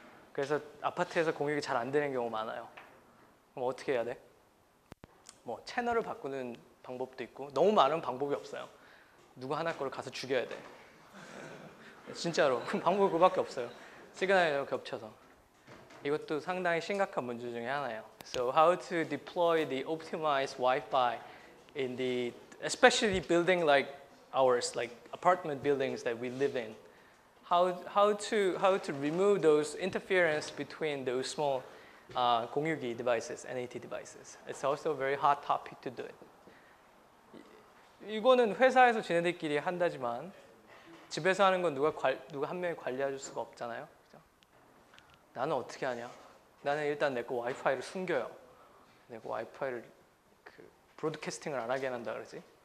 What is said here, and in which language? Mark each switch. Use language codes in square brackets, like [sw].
[ko] 그래서 아파트에서 공유기 잘 안 되는 경우 많아요. 그럼 어떻게 해야 돼? 뭐 채널을 바꾸는 방법도 있고 너무 많은 방법이 없어요. 누구 하나 거를 가서 죽여야 돼. 진짜로. 방법이 그밖에 없어요. 시그널이 겹쳐서. 이것도 상당히 심각한 문제 중에 하나예요. [en] So how to deploy the optimized Wi-Fi in the, especially building like ours, like apartment buildings that we live in. How to remove those interference between those small 공유기 devices, NAT devices. It's also a very hot topic to do it. [ko] 이거는 회사에서 지네들끼리 한다지만 집에서 하는 건 누가 한 명이 관리해 줄 수가 없잖아요. 그죠? 나는 어떻게 하냐? 나는 일단 내 거 와이파이를 숨겨요. 내 거 와이파이를 브로드캐스팅을 안 하게 한다 그러지.